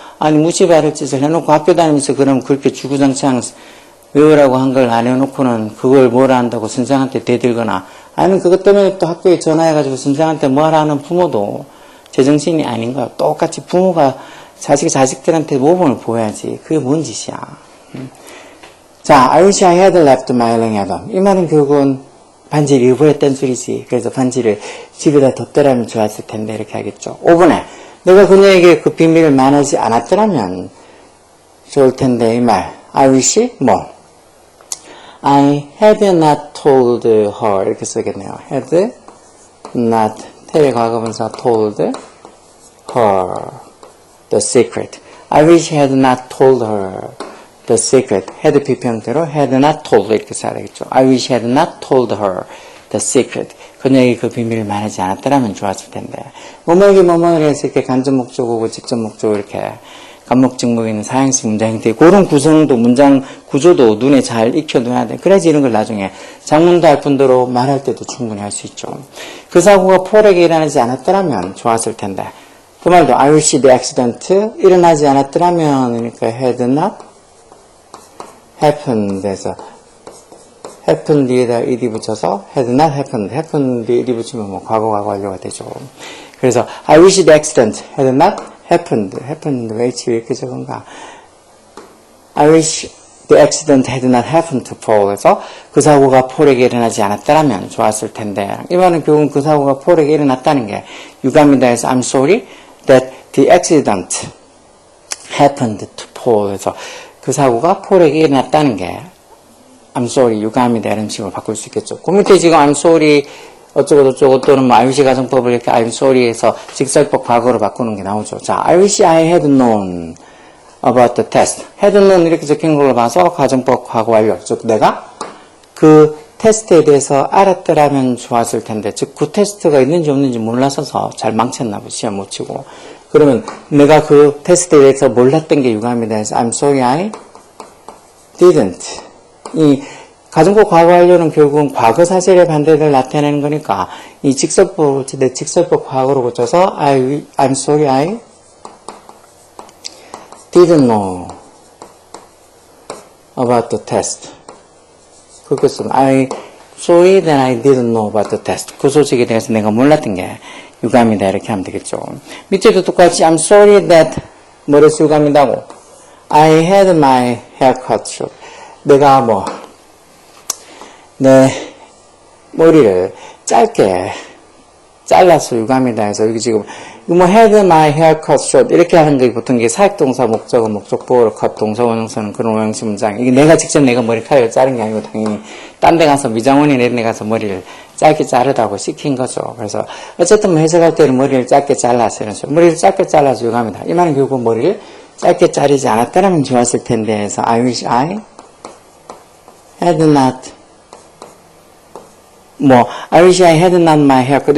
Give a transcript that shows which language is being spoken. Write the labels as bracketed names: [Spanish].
[Korean] 아니 무시받을 짓을 해놓고 학교 다니면서 그럼 그렇게 주구장창 외우라고 한 걸 안 해놓고는 그걸 뭐라 한다고 선생한테 대들거나 아니면 그것 때문에 또 학교에 전화해가지고 선생한테 뭐라 하는 부모도 제정신이 아닌 거야. 똑같이 부모가 자식들한테 모범을 보여야지. 그게 뭔 짓이야. 자, [English] I wish I had left my learning at home. [Korean] 이 말은 결국은 반지를 잃어버렸다는 소리지. 그래서 반지를 집에다 뒀더라면 좋았을 텐데 이렇게 하겠죠. 5번에 내가 그녀에게 그 비밀을 말하지 않았더라면 좋을 텐데 이 말. [English] I wish 뭐 I had not told her [Korean] 이렇게 쓰겠네요. [English] had not tell 과거분사 told her the secret. I wish I had not told her the secret. [Korean] had 비평대로 [English] had not told [Korean] 이렇게 써야 되겠죠. [English] I wish I had not told her the secret. [Korean] 그녀에게 그 비밀을 말하지 않았더라면 좋았을 텐데. 뭐뭐에게 뭐뭐를 해서 이렇게 간접 목적어고 직접 목적어 이렇게 간목직목에 있는 사형식 문장 형태 그런 구성도 문장 구조도 눈에 잘 익혀둬야 돼. 그래야지 이런 걸 나중에 장문도 할 뿐더러 말할 때도 충분히 할 수 있죠. 그 사고가 폴에게 일어나지 않았더라면 좋았을 텐데. 그 말도 [English] I wish the accident [Korean] 일어나지 않았더라면 그러니까 [English] had not happened 해서 happened에다 ed 붙여서 had not happened happened ed 붙이면 뭐 과거 완료가 되죠. [Korean] 그래서 [English] I wish the accident had not happened [Korean] 왜 H 왜 이렇게 적은가? [English] I wish the accident had not happened to Paul. [Korean] 해서 그 사고가 폴에게 일어나지 않았더라면 좋았을 텐데. 이 말은 결국은 그 사고가 폴에게 일어났다는 게 유감이다 해서 [English] I'm sorry that the accident happened to Paul. [Korean] 해서 그 사고가 폴에게 일어났다는 게 [English] I'm sorry [Korean] 유감이다 이런 식으로 바꿀 수 있겠죠. 그 밑에 지금 [English] I'm sorry [Korean] 어쩌고 저쩌고 또는 뭐 I wish 가정법을 이렇게 I'm sorry 해서 직설법 과거로 바꾸는 게 나오죠. [English] 자, I wish I had known about the test. [Korean] had known 이렇게 적힌 걸로 봐서 가정법 과거 완료. 즉 내가 그 테스트에 대해서 알았더라면 좋았을 텐데 즉 그 테스트가 있는지 없는지 몰라서서 잘 망쳤나 보지 시험 못 치고. 그러면 내가 그 테스트에 대해서 몰랐던 게 유감이다 해서 [English] I'm sorry I didn't. [Korean] 이 가정법 과거 완료는 결국은 과거 사실의 반대를 나타내는 거니까 이 직설법을 내 직설법 과거로 고쳐서 [English] I'm sorry I didn't know about the test. [Korean] 그렇게 쓰면 [English] I'm sorry that I didn't know about the test. [Korean] 그 소식에 대해서 내가 몰랐던 게 유감이다 이렇게 하면 되겠죠. 밑에도 똑같이 [English] I'm sorry that [Korean] 뭐를 쓰 유감이다고 [English] I had my hair cut short. [Korean] 내가 내 머리를 짧게 잘라서 유감이다 해서 여기 지금 [English] had my hair cut short [Korean] 이렇게 하는 게 보통 이게 사역동사 목적어 목적보어로 cut 동사 원형서는 그런 원형식 문장. 이게 내가 직접 내가 머리카락을 자른 게 아니고 당연히 딴 데 가서 미장원이나 이런 데 가서 머리를 짧게 자르라고 시킨 거죠. 그래서 어쨌든 해석할 때는 머리를 짧게 잘라서 이런 식으로 머리를 짧게 잘라서 유감이다. 이 말은 결국 머리를 짧게 자르지 않았다면 좋았을 텐데 해서 [English] I wish I had not I wish I had not my hair cut.